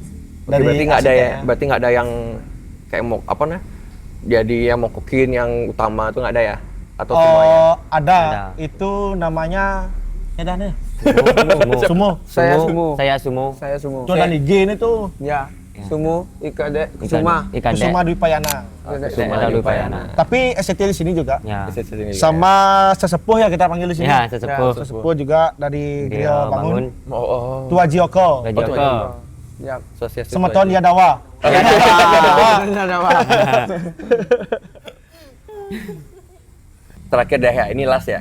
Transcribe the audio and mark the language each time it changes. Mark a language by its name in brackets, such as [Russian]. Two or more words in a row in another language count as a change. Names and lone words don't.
[Indonesian] Oke, berarti nggak ada ya, arsiteknya. berarti nggak ada yang kayak mau apa nah? Jadi yang mau kokin yang utama tuh nggak ada ya? Atau semuanya? Ada. Ada. Itu namanya ya dah nih. Sumo. Sumo. Saya sumo. Saya sumo. Saya sumo. Itu ada IG ini tuh. Ya, Ya. sumo Ikade Kusuma. Ikan Kusuma Dwi Payana. Kusuma Dwi Payana. Tapi STT di sini juga. Ya. Sama sesepuh ya kita panggil di sini. Ya, sesepuh. Sesepuh juga dari Grio Bangun. Oh, Tua Jioko. Joko. Ya. Sosial Semeton Yadawa. Terakhir dah ya, ini last ya.